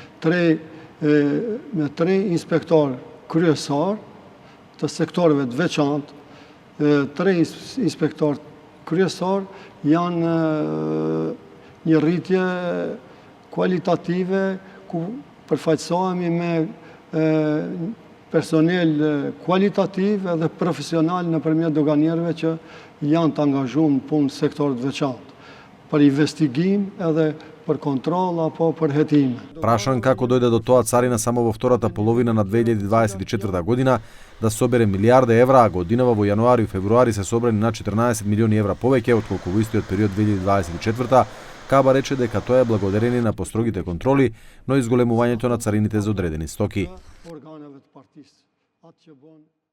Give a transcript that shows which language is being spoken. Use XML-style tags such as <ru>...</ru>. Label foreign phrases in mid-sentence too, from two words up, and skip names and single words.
<sq>me 3 inspektor kryesar të sektorëve të veçantë, 3 inspektor kryesar janë një rritje kualitative ku përfaqësohemi me personel kualitativ edhe profesional nëpërmjet doganierëve që janë të angazhuar në punë sektorët të veçantë për investigim edhe për kontrol apo për hetime.</sq> <mk>Прашан како дојде до тоа царина само во втората половина на 2024 година да собере милиарди евра, а годинава во јануари и февруари се собрани на 14 милиони евра повеќе отколку во истиот период 2024, Каба рече дека тоа е благодарение на построгите контроли, но и зголемувањето на царините за одредени стоки.</mk>